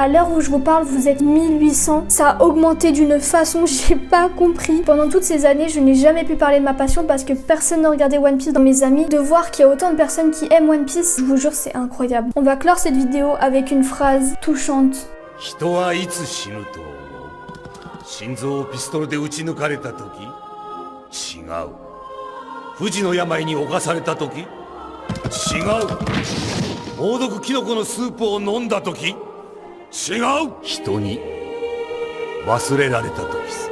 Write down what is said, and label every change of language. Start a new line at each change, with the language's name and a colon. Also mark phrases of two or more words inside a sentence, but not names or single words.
French: À l'heure où je vous parle, vous êtes 1800, ça a augmenté d'une façon, j'ai pas compris. Pendant toutes ces années, je n'ai jamais pu parler de ma passion parce que personne ne regardait One Piece dans mes amis. De voir qu'il y a autant de personnes qui aiment One Piece, je vous jure, c'est incroyable. On va clore cette vidéo avec une phrase touchante.
Japanese: 人はいつ死ぬと思う。心臓をピストルで撃ち抜かれた時？違う。不治の病に侵された時？違う。猛毒キノコのスープを飲んだ時？違う。人に忘れられた時さ。